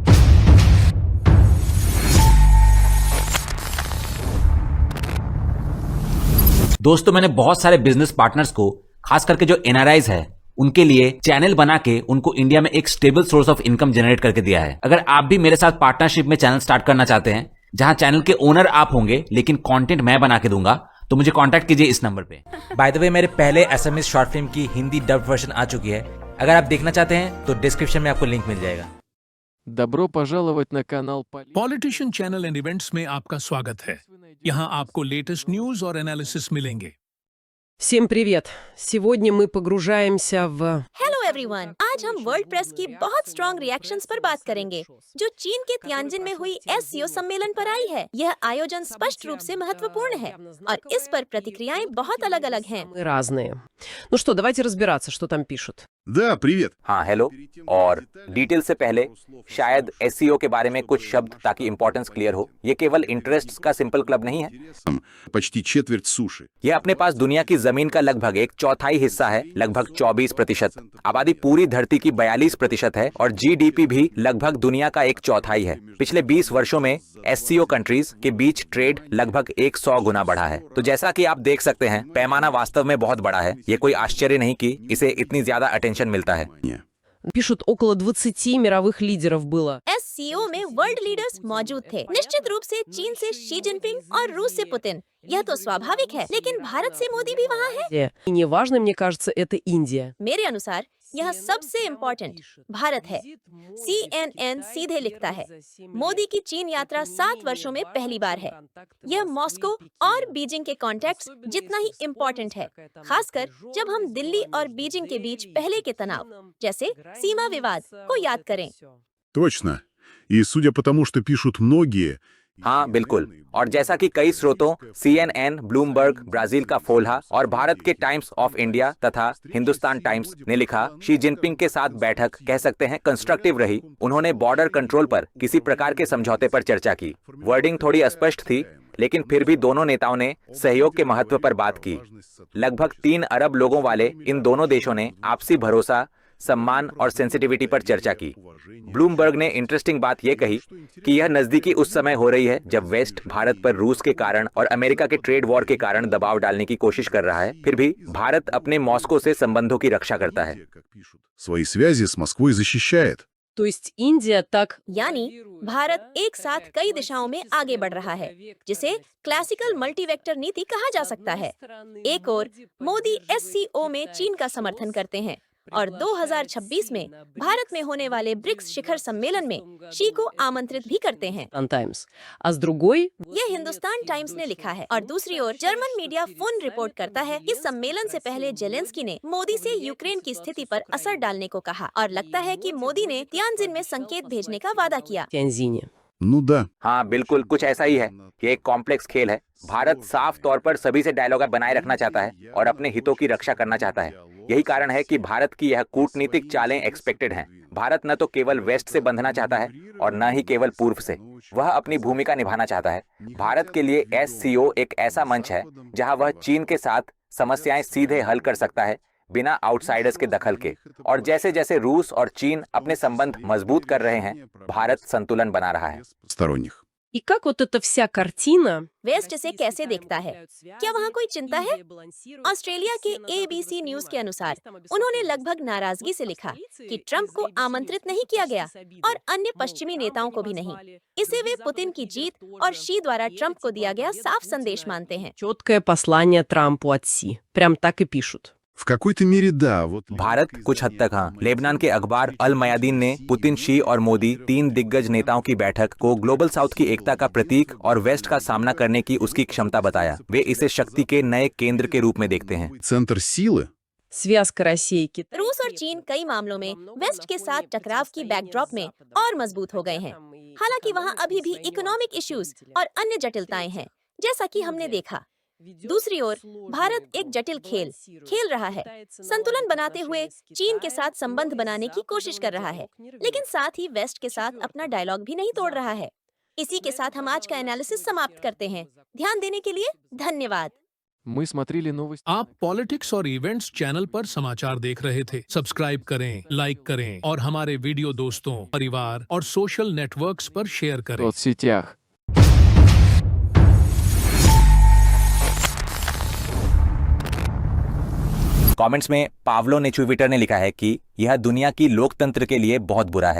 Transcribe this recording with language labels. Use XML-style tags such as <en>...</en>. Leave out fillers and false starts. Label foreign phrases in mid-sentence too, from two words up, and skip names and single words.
<hi>दोस्तों, मैंने बहुत सारे</hi> <en>business partners</en> <hi>को, खास करके जो एनआरआईज है, उनके लिए चैनल बना के उनको इंडिया में एक</hi> <en>stable source of income generate</en> <hi>करके दिया है। अगर आप भी मेरे साथ पार्टनरशिप में</hi> <en>channel start</en> <hi>करना चाहते हैं, जहां चैनल के ओनर आप होंगे लेकिन कंटेंट मैं बना के दूंगा, तो मुझे कांटेक्ट कीजिए इस नंबर पे।</hi> <en>by the way,</en> <hi>मेरे पहले</hi> <en>SMS short film</en> <hi>की</hi> <en>Hindi dub version</en> <hi>आ चुकी है। अगर आप देखना चाहते हैं तो डिस्क्रिप्शन में आपको लिंक मिल जाएगा।</hi> <ru>Добро пожаловать на канал</ru> <hi>पॉलिटिशियन चैनल एंड इवेंट्स में आपका स्वागत है। यहाँ आपको</hi> <en>latest news</en> <hi>और एनालिसिस मिलेंगे।</hi> <ru>Всем привет! Сегодня мы погружаемся в...</ru> <en>hello everyone,</en> <hi>आज हम</hi> <en>world press</en> <hi>की बहुत</hi> <en>strong reactions</en> <hi>पर बात करेंगे जो चीन के तियानजिन में हुई एससीओ सम्मेलन पर आई है। यह आयोजन स्पष्ट रूप से महत्वपूर्ण है और इस पर प्रतिक्रियाएं बहुत अलग-अलग हैं।</hi> <ru>Мы разные. Ну что, давайте разбираться, что там пишут. Да, привет.</ru> <hi>हाँ, हेलो। और डिटेल से पहले शायद एससीओ के बारे में कुछ शब्द, ताकि</hi> <en>importance clear</en> <hi>हो। ये केवल इंटरेस्ट्स का</hi> <en>simple club</en> <hi>नहीं है।</hi> <ru>Почти четверть суши.</ru> <hi>ये अपने पास दुनिया की जमीन का लगभग 1/4 हिस्सा है, लगभग 24%। आबादी पूरी धरती की 42% है और जीडीपी भी लगभग दुनिया का 1/4 है। पिछले 20 वर्षों में</hi> <en>SCO countries</en> <hi>के बीच ट्रेड लगभग 100 गुना बढ़ा है। तो जैसा कि आप देख सकते हैं, पैमाना वास्तव में बहुत बड़ा है। ये कोई आश्चर्य नहीं कि इसे इतनी ज्यादा अटेंशन मिलता है।</hi> <ru>Пишут, около 20 мировых лидеров было.</ru> <hi>एससीओ में</hi> <en>world leaders</en> <hi>मौजूद थे, निश्चित रूप से चीन से शी जिनपिंग और रूस से पुतिन। यह तो स्वाभाविक है, लेकिन भारत से मोदी भी वहाँ है।</hi> <ru>И неважно, мне кажется, это Индия.</ru> <hi>मेरे अनुसार यह सबसे इम्पोर्टेंट भारत है। CNN सीधे लिखता है, मोदी की चीन यात्रा 7 वर्षों में पहली बार है। यह मॉस्को और बीजिंग के कॉन्टेक्ट्स जितना ही इम्पोर्टेंट है, खासकर जब हम दिल्ली और बीजिंग के बीच पहले के तनाव, जैसे सीमा विवाद, को याद करें।</hi> <ru>Точно. И судя по тому, что пишут многие,</ru> <hi>हाँ बिल्कुल, और जैसा कि कई स्रोतों CNN, ब्लूमबर्ग, ब्राजील का फोल्हा और भारत के टाइम्स ऑफ इंडिया तथा हिंदुस्तान टाइम्स ने लिखा, शी जिनपिंग के साथ बैठक कह सकते हैं कंस्ट्रक्टिव रही। उन्होंने</hi> <en>border control</en> <hi>पर किसी प्रकार के समझौते पर चर्चा की। वर्डिंग थोड़ी अस्पष्ट थी, लेकिन फिर भी दोनों नेताओं ने सहयोग के महत्व पर बात की। लगभग 3 अरब लोगों वाले इन दोनों देशों ने आपसी भरोसा, सम्मान और सेंसिटिविटी पर चर्चा की। ब्लूमबर्ग ने इंटरेस्टिंग बात यह कही कि यह नजदीकी उस समय हो रही है जब वेस्ट भारत पर रूस के कारण और अमेरिका के ट्रेड वॉर के कारण दबाव डालने की कोशिश कर रहा है, फिर भी भारत अपने मॉस्को से संबंधों की रक्षा करता है।</hi> <ru>Свои связи с Москвой защищает. То есть Индия так...</ru> <hi>यानी भारत एक साथ कई दिशाओं में आगे बढ़ रहा है, जिसे</hi> <en>classical multivector</en> <hi>नीति कहा जा सकता है। एक ओर मोदी SCO में चीन का समर्थन करते हैं और 2026 में भारत में होने वाले ब्रिक्स शिखर सम्मेलन में शी को आमंत्रित भी करते हैं। Times.</hi> <ru>А с другой...</ru> <hi>यह हिंदुस्तान टाइम्स ने लिखा है। और दूसरी ओर जर्मन मीडिया फोन रिपोर्ट करता है कि सम्मेलन से पहले जेलेंस्की ने मोदी से यूक्रेन की स्थिति पर असर डालने को कहा और लगता है कि मोदी ने तियानजिन में संकेत भेजने का वादा किया।</hi> <ru>Тяньзине. Ну да.</ru> <hi>हाँ बिल्कुल, कुछ ऐसा ही है। ये एक कॉम्प्लेक्स खेल है। भारत साफ तौर पर सभी से डायलॉग बनाए रखना चाहता है और अपने हितों की रक्षा करना चाहता है। यही कारण है कि भारत की यह कूटनीतिक चालें एक्सपेक्टेड हैं। भारत न तो केवल वेस्ट से बंधना चाहता है और न ही केवल पूर्व से, वह अपनी भूमिका निभाना चाहता है। भारत के लिए SCO एक ऐसा मंच है जहां वह चीन के साथ समस्याएं सीधे हल कर सकता है बिना आउटसाइडर्स के दखल के। और जैसे जैसे रूस और चीन अपने संबंध मजबूत कर रहे हैं, भारत संतुलन बना रहा है।</hi> <ru>Сторонних. И как вот эта вся картина...</ru> <hi>वेस्ट इसे कैसे देखता है? क्या वहाँ कोई चिंता है? ऑस्ट्रेलिया के ABC न्यूज के अनुसार उन्होंने लगभग नाराजगी से लिखा कि ट्रंप को आमंत्रित नहीं किया गया और अन्य पश्चिमी नेताओं को भी नहीं। इसे वे पुतिन की जीत और शी द्वारा ट्रंप को दिया गया साफ संदेश मानते हैं।</hi> <ru>Четкое послание Трампу от Си. Прям так и пишут. В какой-то мере да. Вот</ru> <hi>भारत कुछ हद तक हाँ। लेबनान के अखबार अल मयादीन ने पुतिन, शी और मोदी 3 दिग्गज नेताओं की बैठक को</hi> <en>Global South</en> <hi>की एकता का प्रतीक और वेस्ट का सामना करने की उसकी क्षमता बताया। वे इसे शक्ति के नए केंद्र के रूप में देखते हैं।</hi> <ru>центр силы. Связка России и Китая...</ru> <hi>रूस और चीन कई मामलों में वेस्ट के साथ टकराव की बैकड्रॉप में और मजबूत हो गए हैं। हालांकि वहाँ अभी भी</hi> <en>economic issues</en> <hi>और अन्य जटिलताएं हैं, जैसा कि हमने देखा। दूसरी ओर भारत एक जटिल खेल रहा है। संतुलन बनाते हुए चीन के साथ संबंध बनाने की कोशिश कर रहा है, लेकिन साथ ही वेस्ट के साथ अपना डायलॉग भी नहीं तोड़ रहा है। इसी के साथ हम आज का एनालिसिस समाप्त करते हैं। ध्यान देने के लिए धन्यवाद।</hi> <ru>Мы смотрели новости.</ru> <hi>आप पॉलिटिक्स और इवेंट्स चैनल पर समाचार देख रहे थे। सब्सक्राइब करें, लाइक करें और हमारे वीडियो दोस्तों, परिवार और</hi> <en>social networks</en> <hi>पर शेयर</hi> <ru>В</ru> <hi>करें।</hi> <ru>соцсетях.</ru> <hi>कमेंट्स में पावलो नेचुविटर ने लिखा है कि यह दुनिया की लोकतंत्र के लिए बहुत बुरा है।</hi>